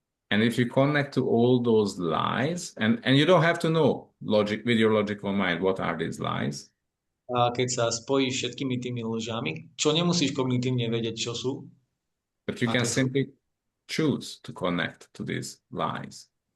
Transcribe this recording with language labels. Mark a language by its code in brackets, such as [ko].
[en] And if you connect to all those lies, and you don't have to know with your logical mind what are these lies. [sk] A keď sa spojíš všetkými tými lžami, čo nemusíš kognitívne vedieť, čo sú. [en] But you can simply choose to connect to these lies.